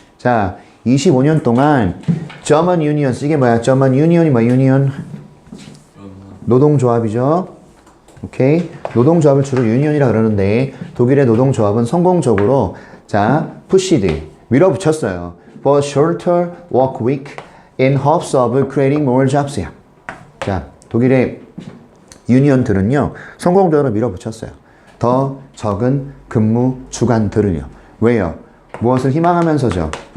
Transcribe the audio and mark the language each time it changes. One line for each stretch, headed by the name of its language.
Korean: 자, 25년 동안 German Unions, 이게 뭐야? German Union이 뭐야? Union? 노동조합이죠. 오케이? 노동조합을 주로 유니언이라 그러는데 독일의 노동조합은 성공적으로 자, pushed, 밀어붙였어요.
English: For shorter work week in hopes of creating more jobs.
Korean: 자, 독일의 유니언들은요, 성공적으로 밀어붙였어요. 더 적은 근무 주간들을요. 왜요? 무엇을 희망하면서죠?